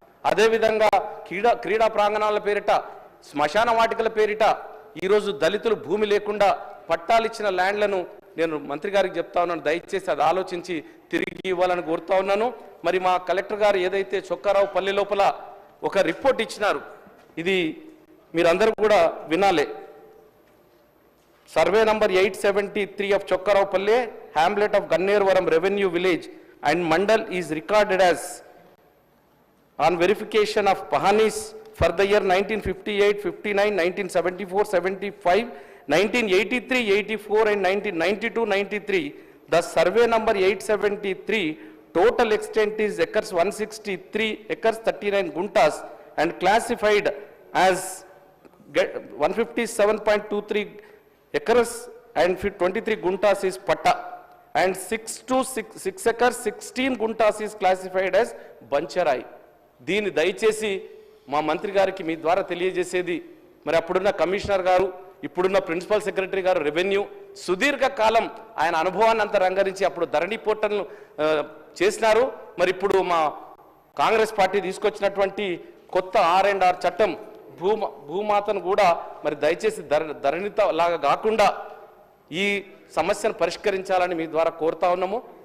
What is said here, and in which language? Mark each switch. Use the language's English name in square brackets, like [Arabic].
[Telugu] అదేవిధంగా క్రీడా ప్రాంగణాల పేరిట, శ్మశాన వాటికల పేరిట ఈరోజు దళితులు భూమి లేకుండా పట్టాలు ఇచ్చిన ల్యాండ్లను నేను మంత్రి గారికి చెప్తా ఉన్నాను, దయచేసి అది ఆలోచించి తిరిగి ఇవ్వాలని కోరుతా ఉన్నాను. మరి మా కలెక్టర్ గారు ఏదైతే చొక్కారావుపల్లి లోపల ఒక రిపోర్ట్ ఇచ్చినారు, ఇది మీరందరూ కూడా వినాలి. [English] Survey number 873 of Chokkaravpalli, hamlet of Gannervaram revenue village and mandal is recorded as on verification of Pahanis for the year 1958, 59, 1974, 75, 1983, 84 and 1992, 93. The survey number 873, total extent is acres 163 acres 39 guntas and classified as 157.23 acres and 23 guntas is patta, and 6 acres 16 guntas is classified as bancharai. [Telugu] దీన్ని దయచేసి మా మంత్రి గారికి మీ ద్వారా తెలియజేసేది, మరి అప్పుడున్న commissioner గారు, ఇప్పుడున్న ప్రిన్సిపల్ సెక్రటరీ గారు రెవెన్యూ, సుదీర్ఘకాలం ఆయన అనుభవాన్ని అంతా రంగరించి అప్పుడు ధరణి పోర్టల్ను చేసినారు. మరి ఇప్పుడు మా కాంగ్రెస్ పార్టీ తీసుకొచ్చినటువంటి కొత్త R&R చట్టం భూమాతను కూడా మరి దయచేసి ధరణిత లాగా కాకుండా ఈ సమస్యను పరిష్కరించాలని మీ ద్వారా కోరుతా ఉన్నాము.